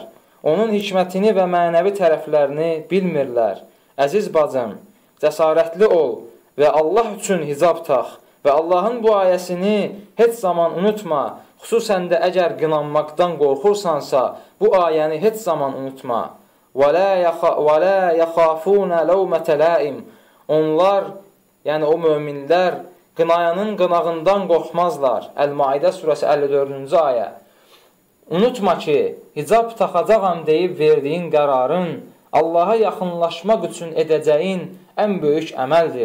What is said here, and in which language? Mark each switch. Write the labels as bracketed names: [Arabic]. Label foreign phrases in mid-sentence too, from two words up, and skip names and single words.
[Azerbaijani] Onun hikmətini və mənəvi tərəflərini bilmirlər. Əziz bacım, cəsarətli ol və Allah üçün hicab tax və Allahın bu ayəsini heç zaman unutma. Xüsusən də əgər qınanmaqdan qorxursansa, bu ayəni heç zaman unutma. [Arabic] وَلَا يَخَافُونَ لَوْمَةَ لَائِمٍ [Azerbaijani] Onlar, yəni o möminlər, qınayanın qınağından qorxmazlar. Əl-Maidə surəsi 54-cü ayə. Unutma ki, hicab taxacağam deyib verdiyin qərarın Allaha yaxınlaşmaq üçün edəcəyin ən böyük əməldir.